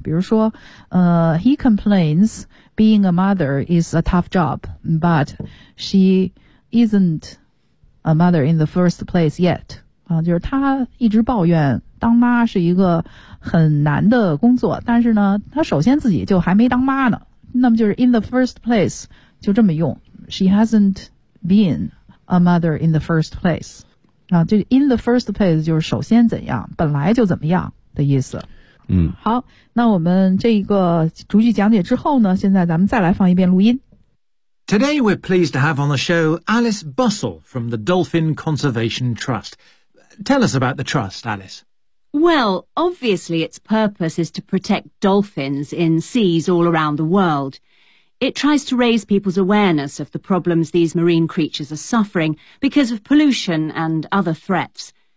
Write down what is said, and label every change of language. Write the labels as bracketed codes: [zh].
[zh] 比如说 [en] he complains being a mother is a tough job, but she isn't a mother in the first place yet. [zh] 啊，就是他一直抱怨当妈是一个很难的工作，但是呢他首先自己就还没当妈呢。那么就是 in the first place, 就这么用。 [en] She hasn't,being a mother in the first place, [zh] 啊，就 in the first place 就是首先怎样，本来就怎么样的意思。嗯，好，那我们这一个逐句讲解之后呢，现在咱们再来放一遍录音。 [en] Today we're pleased to have on the show Alice Bussell from the Dolphin Conservation Trust. Tell us about the trust, Alice. Well, obviously its purpose is to protect dolphins in seas all around the world. It tries to raise people's awareness of the problems these marine creatures are suffering because of pollution and other threats.